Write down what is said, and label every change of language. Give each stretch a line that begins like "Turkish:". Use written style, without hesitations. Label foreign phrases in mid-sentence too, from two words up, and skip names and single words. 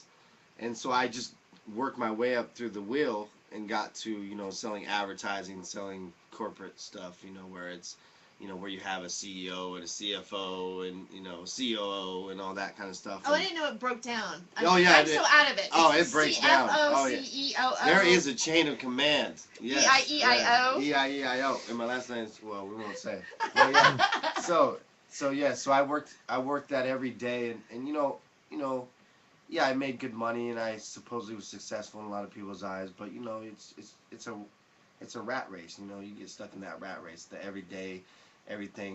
English: And so I just worked my way up through the wheel and got to selling advertising, selling corporate stuff, where it's where you have a CEO and a CFO and COO and all that kind of stuff. Oh, I didn't know it broke down. I'm so out of it. Oh, it breaks down. Oh, yeah. CFO, There is a chain of command. Yes. E-I-E-I-O. E-I-E-I-O. And my last name is, well, we won't say. Well, yeah. So I worked that every day, and yeah, I made good money, and I supposedly was successful in a lot of people's eyes. But it's a rat race. You get stuck in that rat race. The everyday, everything.